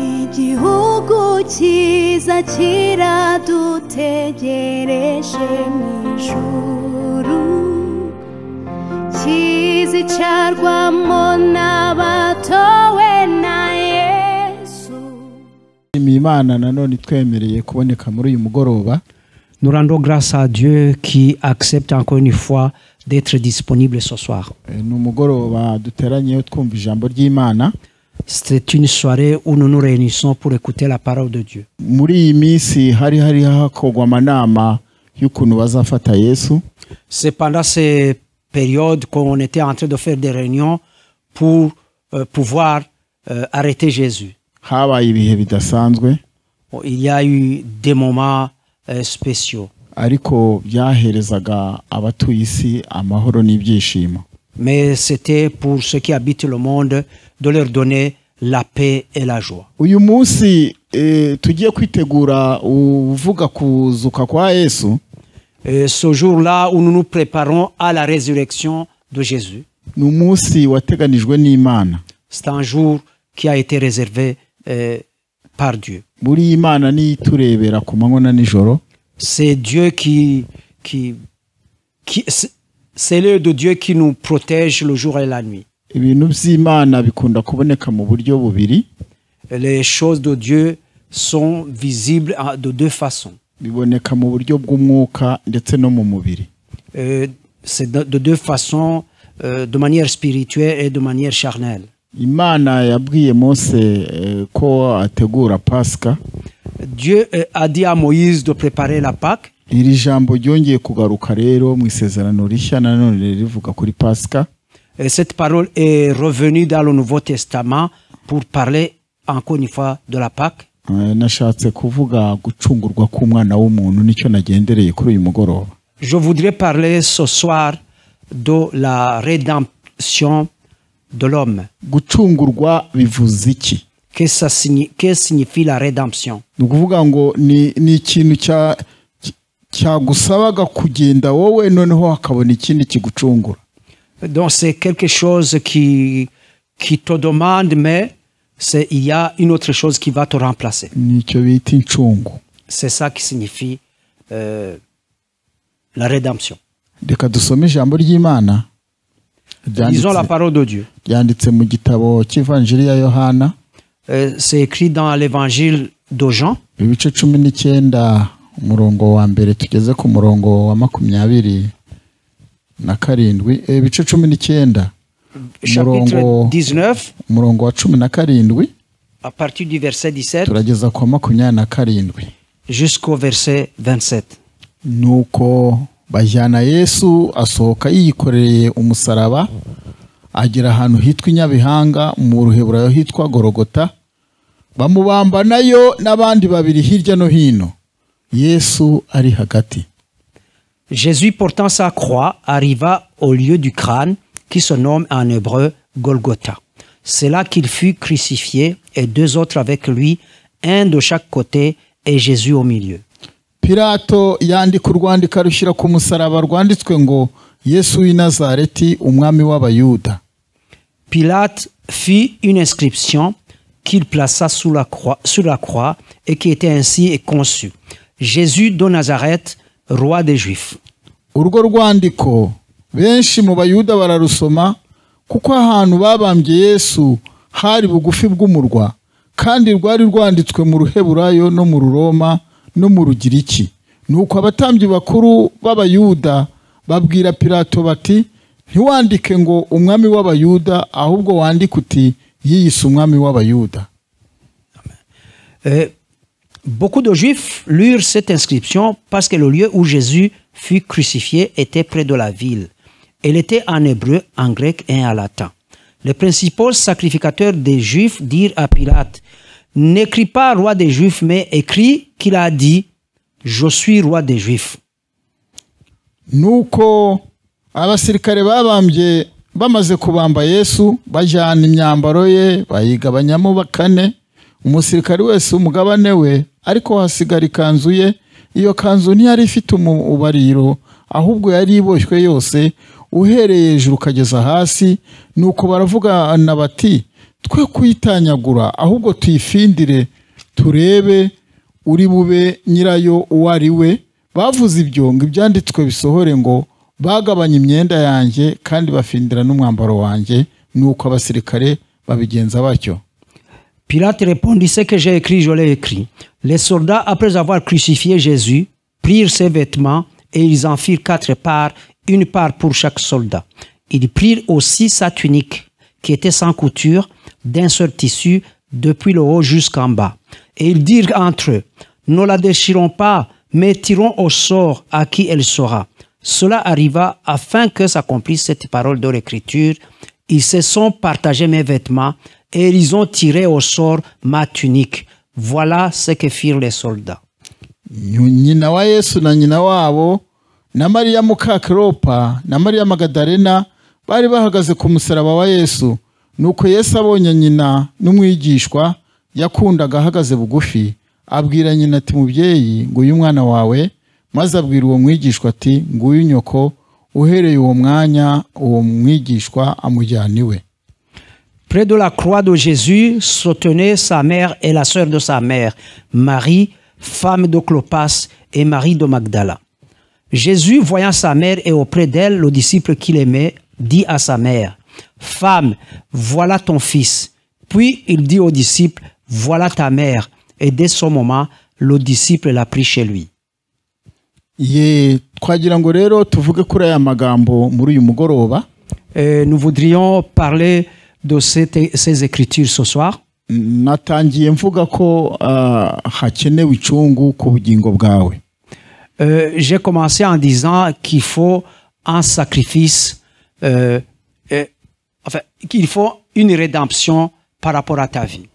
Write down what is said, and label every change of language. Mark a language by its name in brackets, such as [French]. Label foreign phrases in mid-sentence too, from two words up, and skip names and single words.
[Kinyarwanda] igihugu cyiza kiradutegereje mw'ijuru kizicarwamo n'abatowe na Yesu. Imana nanone twemereye kuboneka muri uyu mugoroba. [French] Nous rendons grâce à Dieu qui accepte encore une fois d'être disponible ce soir. [Kinyarwanda] Ni umugoroba duteranyeyo twumva ijambo ry'Imana. [French] C'est une soirée où nous nous réunissons pour écouter la parole de Dieu. [Kinyarwanda] Muri iyi minsi hari hakogwa amanama y'ukuntu bazafata Yesu. [French] C'est pendant ces périodes qu'on était en train de faire des réunions pour pouvoir arrêter Jésus. [Kinyarwanda] Habaye ibihe bidasanzwe. [French] Il y a eu des moments spéciaux. [Kinyarwanda] Ariko byaherezaga abatuye isi amahoro n'ibyishimo. [French] Mais c'était pour ceux qui habitent le monde de leur donner la paix et la joie. [Kinyarwanda] Uyu munsi tugiye kwitegura uvuga kuzuka kwa Yesu. [French] Ce jour-là où nous nous préparons à la résurrection de Jésus. [Kinyarwanda] Ni umunsi wateganijwe n'Imana. [French] C'est un jour qui a été réservé par Dieu. [Kinyarwanda] Muri Imana ni turebera ku manywa na nijoro. [French] C'est Dieu c'est l'œil de Dieu qui nous protège le jour et la nuit. [Kinyarwanda] Ibintu by'Imana bikunda kuboneka mu buryo bubiri. [French] Les choses de Dieu sont visibles de deux façons. [Kinyarwanda] Biboneka mu buryo bw'umwuka ndetse no mu mubiri. [French] C'est de deux façons, de manière spirituelle et de manière charnelle. [Kinyarwanda] Imana yabwiye Mose ko ategura Pasika. [French] Dieu a dit à Moïse de préparer la Pâque. [Kinyarwanda] Iri jambo ryongeye kugaruka rero mu isezerano rishya nanone rivuga kuri Pasika. [French] Et cette parole est revenue dans le Nouveau Testament pour parler encore une fois de la Pâque. [Kinyarwanda] Nashatse kuvuga gucungurwa k'umwana w'umuntu nicyo nagendereye kuri uyu mugoroba. [French] Je voudrais parler ce soir de la rédemption de l'homme. [Kinyarwanda] Gucungurwa bivuze iki? [French] Qu'est-ce que signifie la rédemption? [Kinyarwanda] Nukuvuga ngo ni ikintu cyagusabaga kugenda wowe noneho hakabona ikindi kigucungura. [French] Donc c'est quelque chose qui te demande, mais il y a une autre chose qui va te remplacer. [Kinyarwanda] Nicyo bita incungu. [French] C'est ça qui signifie la rédemption. [Kinyarwanda] Reka dusome ijambo ry'Imana. [French] Lisons la parole de Dieu. [Kinyarwanda] Yanditse mu gitabo cy'Ivanjili ya Yohana. [French] C'est écrit dans l'évangile de Jean. [Kinyarwanda] Ibice 19 umurongo wa mbere tugeze ku murongo wa 27. Ibice 19. [French] Chapitre 19. [Kinyarwanda] Umurongo wa 17. [French] À partir du verset 17. [Kinyarwanda] Turageza ku 27. [French] Jusqu'au verset 27. [Kinyarwanda] Nuko bajyana Yesu asohoka yikoreye umusaraba agera ahantu hitwa Inyabihanga mu Ruheburayo hitwa Golgota. Bamubamba nayo n'abandi babiri hirya no hino. Yesu ari hagati. [French] Jésus portant sa croix arriva au lieu du crâne qui se nomme en hébreu Golgotha. C'est là qu'il fut crucifié et deux autres avec lui, un de chaque côté et Jésus au milieu. [Kinyarwanda] Pilato yandika urwandiko rushyira ku musaraba rwanditswe ngo Yesu w'i Nazareti umwami w'Abayuda. [French] Pilate fit une inscription qu'il plaça sur la croix et qui était ainsi conçue: Jésus de Nazareth, roi des Juifs. [Kinyarwanda] Urwo rwandiko benshi mu Bayuda bararusoma kuko ahantu babambye Yesu hari bugufi bw'umurwa kandi rwari rwanditswe mu Ruheburayo no mu Ruroma no mu Rugiriki. Nuko abatambyi bakuru b'Abayuda babwira Pilato bati ntiwandike ngo umwami w'Abayuda ahubwo wandike uti yiyise umwami w'Abayuda. [French] Beaucoup de Juifs lurent cette inscription parce que le lieu où Jésus fut crucifié était près de la ville. Elle était en hébreu, en grec et en latin. Les principaux sacrificateurs des Juifs dirent à Pilate: n'écris pas roi des Juifs, mais écris qu'il a dit: je suis roi des Juifs. [Kinyarwanda] Nuko abasirikare babambye bamaze kubamba Yesu bajyana imyambaro ye bayigabanyamo bakane, umusirikare wese umugabane we, ariko hasigara ikanzu ye. Iyo kanzu ntiyari ifite ubariro, ahubwo yari iboshywe yose uhereye hejuru ukageza hasi. Nuko baravugana bati twe kuyitanyagura ahubwo tuyifindire turebe uri bube nyirayo uwo ari we. Bavuze ibyo ngo ibyanditswe bisohore ngo bagabanya imyenda yanjye kandi bafindira n'umwambaro wanjye, nuko abasirikare babigenza batyo. [French] Pilate répondit, ce que j'ai écrit, je l'ai écrit. Les soldats, après avoir crucifié Jésus, prirent ses vêtements et ils en firent 4 parts, une part pour chaque soldat. Ils prirent aussi sa tunique, qui était sans couture, d'un seul tissu, depuis le haut jusqu'en bas. Et ils dirent entre eux, ne la déchirons pas, mais tirons au sort à qui elle sera. Cela arriva afin que s'accomplisse cette parole de l'Écriture. Ils se sont partagés mes vêtements et ils ont tiré au sort ma tunique. Voilà ce que firent les soldats. [Kinyarwanda] Nyina wa Yesu na nyina wabo na Mariya muka Klopa na Mariya Magadalena bari bahagaze ku musaraba wa Yesu. Nuko Yesu abonye nyina n'umwigishwa yakundaga ahagaze bugufi, abwira nyina ati, mubyeyi, nguyu umwana wawe. Maze abwira uwo mwigishwa ati, nguyu nyoko. Uhereye uwo mwanya uwo mwigishwa amujyana iwe. [French] Près de la croix de Jésus se tenaient sa mère et la sœur de sa mère, Marie, femme de Clopas, et Marie de Magdala. Jésus, voyant sa mère et auprès d'elle le disciple qu'il aimait, dit à sa mère, « Femme, voilà ton fils. » Puis il dit au disciple, « Voilà ta mère. » Et dès ce moment, le disciple l'a pris chez lui. [Kinyarwanda] Ye twagira ngo rero tuvuge kuri aya magambo muri uyu mugoroba. [French] Nous voudrions parler de ces écritures ce soir. [Kinyarwanda] Natangiye mvuga ko hakenewe icungu ku bugingo bwawe. [French] J'ai commencé en disant qu'il faut un sacrifice, enfin qu'il faut une rédemption par rapport à ta vie.